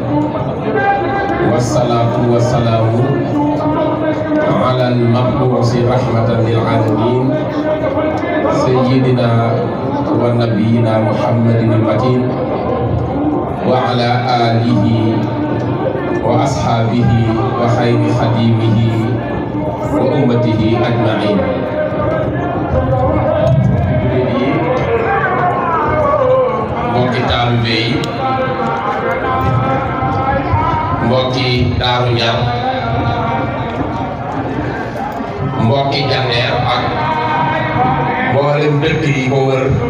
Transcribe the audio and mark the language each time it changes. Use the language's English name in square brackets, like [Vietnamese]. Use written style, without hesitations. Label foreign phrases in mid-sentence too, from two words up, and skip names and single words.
[Arabic] والصلاة والسلام على المبعوث رحمة للعالمين سيدنا ونبينا محمد المكين وعلى آله وأصحابه وخير خديمه وأمته أجمعين. [Wolof] mbokki taalibe yi mbokki Daaru Ñam mbokki Jandeer ak mboolem dëkk yi ko wër